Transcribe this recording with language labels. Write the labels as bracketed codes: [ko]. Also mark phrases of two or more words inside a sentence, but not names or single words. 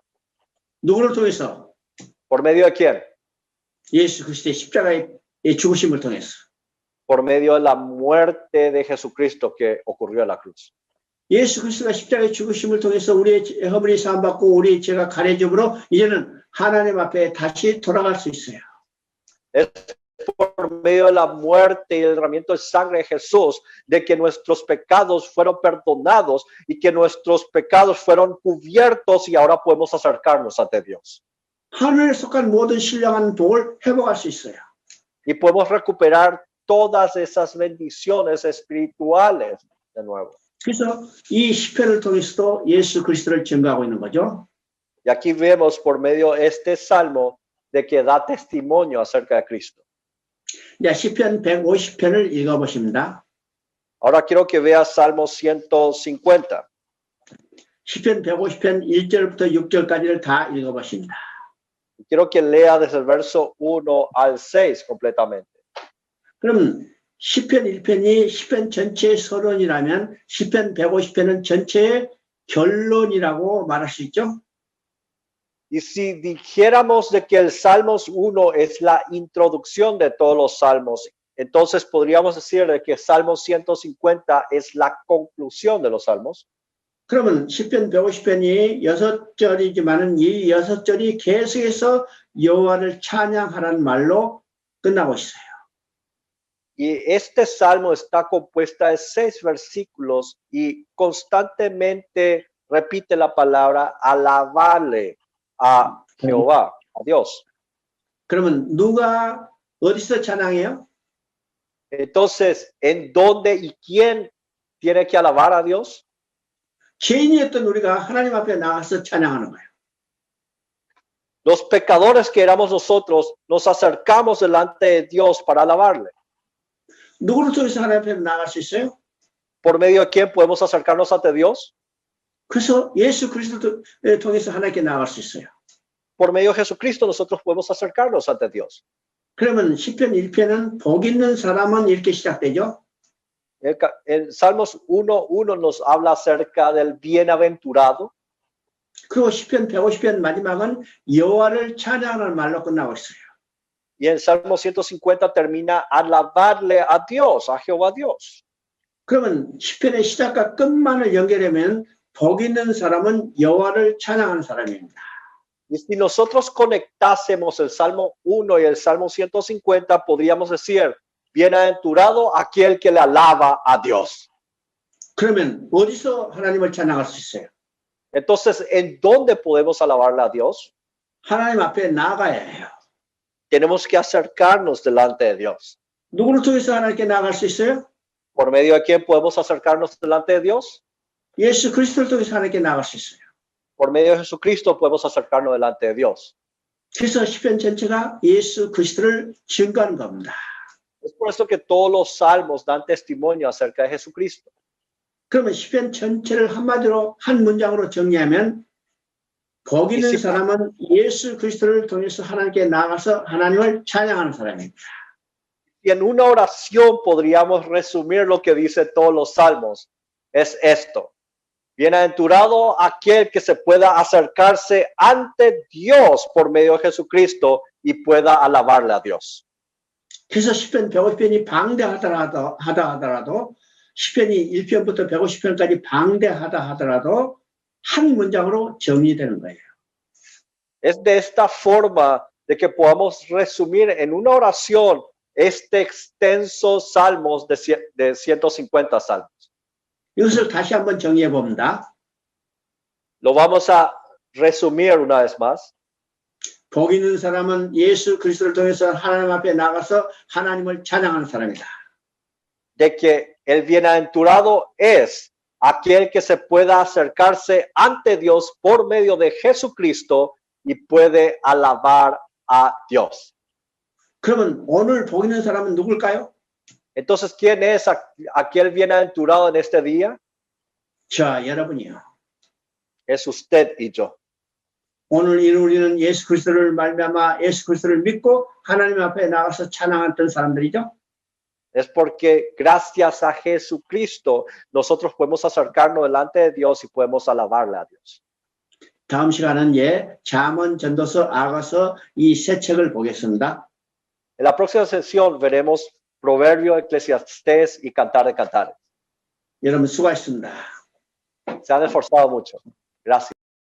[ko] 누구를 통해서? [es] ¿Por medio de quién? [ko] 예수 그리스도의 십자가의 죽으심을 통해서. [es] Por medio de la muerte de Jesucristo que ocurrió en la cruz. [ko] 예수 그리스도가 십자가의 죽으심을 통해서 우리의 허물이 사함받고 우리의 죄가 가려짐으로 이제는 하나님 앞에 다시 돌아갈 수 있어요. [es] Es por medio de la muerte y el derramamiento de sangre de Jesús de que nuestros pecados fueron perdonados y que nuestros pecados fueron cubiertos y ahora podemos acercarnos ante Dios. [ko] 하늘에 속한 모든 신령한 복을 회복할 수 있어요. [es] Y podemos recuperar todas esas bendiciones espirituales de nuevo. [ko] 그래서 이 시편을 통해서도 예수 그리스도를 증거하고 있는 거죠. [es] Y aquí vemos por medio de este salmo de que da testimonio acerca de Cristo. [ko] 자, 시편 150편을 읽어보십니다. [es] Ahora quiero que veas Salmo 150. [ko] 시편 150편 1절부터 6절까지를 다 읽어보십니다. [es] Quiero que lea desde el verso 1 al 6 completamente. [ko] 그럼 시편 1편이 시편 전체의 서론이라면 시편 150편은 전체의 결론이라고 말할 수 있죠? [es] Y si dijéramos de que el Salmos 1 es la introducción de todos los salmos, entonces podríamos decir de que Salmo 150 es la conclusión de los salmos. [ko] 그러면 시편 150편이 6절이지만은 이 6절이 계속해서 여호와를 찬양하라는 말로 끝나고 있어요. [es] Y este salmo está compuesta de 6 versículos y constantemente repite la palabra alabarle a Jehová, a Dios. [ko] 그러면 누가 어디서 찬양해요? [es] Entonces, ¿en dónde y quién tiene que alabar a Dios? [ko] 죄인이었던 우리가 하나님 앞에 나가서 찬양하는 거예요. [es] Los pecadores que éramos nosotros nos acercamos delante de Dios para alabarle. [ko] 누구를 통해서 하나님 앞에 나갈 수 있어요? [es] ¿Por medio de quién podemos acercarnos ante Dios? [ko] 그래서 예수 그리스도를 통해서 하나님께 나갈 수 있어요. [es] Por medio de Jesucristo nosotros podemos acercarnos ante Dios. [ko] 그러면 시편 1편은 복 있는 사람은 이렇게 시작되죠. [es] En Salmos 1:1 nos habla acerca del bienaventurado. [ko] 그리고 시편 150편 마지막은 여호와를 찬양하는 말로 끝나고 있어요. [es] Y en Salmo 150 termina alabarle a Dios, a Jehová Dios. [ko] 그러면 시편의 시작과 끝만을 연결하면 복 있는 사람은 여호와를 찬양하는 사람입니다. [es] Y si nosotros conectásemos el Salmo 1 y el Salmo 150, podríamos decir, bienaventurado aquel que le alaba a Dios. [ko] 그러면 어디서 하나님을 찬양할 수 있어요? [es] Entonces, ¿en dónde podemos alabarle a Dios? [ko] 하나님 앞에 나가야 해요. [es] Tenemos que acercarnos delante de Dios. [ko] 누구를 통해서 하나님께 나갈 수 있어요? [es] ¿Por medio de quién podemos acercarnos delante de Dios? [ko] 예수 그리스도를 통해서 하나님께 나갈 수 있어요. [es] Por medio de Jesucristo podemos acercarnos delante de Dios. [ko] 그래서 시편 전체가 예수 그리스도를 증거하는 겁니다. [es] Es por eso que todos los salmos dan testimonio acerca de Jesucristo. [ko] 그러면 시편 전체를 한마디로 한 문장으로 정리하면 복 있는 사람은 예수 그리스도를 통해서 하나님께 나가서 하나님을 찬양하는 사람입니다. [es] Y en una oración podríamos resumir lo que dice todos los salmos. Es esto. Bienaventurado aquel que se pueda acercarse ante Dios por medio de Jesucristo y pueda alabarle a Dios. [ko] 그래서 시편 150편이 하더라도 시편이 1편부터 150편까지 방대하다 하더라도 한 문장으로 정리되는 거예요. [es] Es de esta forma de que podamos resumir en una oración este extenso salmos de 150 salmos. [ko] 이것을 다시 한번 정리해 봅니다. [es] Lo vamos a resumir una vez más. [ko] 복 있는 사람은 예수 그리스도를 통해서 하나님 앞에 나가서 하나님을 찬양하는 사람이다. [es] De que el bienaventurado es aquel que se pueda acercarse ante Dios por medio de Jesucristo y puede alabar a Dios. [ko] 그러면 오늘 복 있는 사람은 누굴까요? [es] Entonces, ¿quién es aquel bienaventurado en este día? [ko] 자, 여러분이요. [es] Es usted y yo. [ko] 오늘 우리는 예수 그리스도를 말미암아 예수 그리스도를 믿고 하나님 앞에 나가서 찬양했던 사람들이죠. [es] Es porque gracias a Jesucristo nosotros podemos acercarnos delante de Dios y podemos alabarle a Dios. [ko] 다음 시간은 잠언, 전도서, 아가서 이 세 책을 보겠습니다. [es] En la próxima sesión veremos Proverbio, Eclesiastés y Cantar de Cantares. [ko] 여러분 수고하셨습니다. [es] Se han esforzado mucho. Gracias.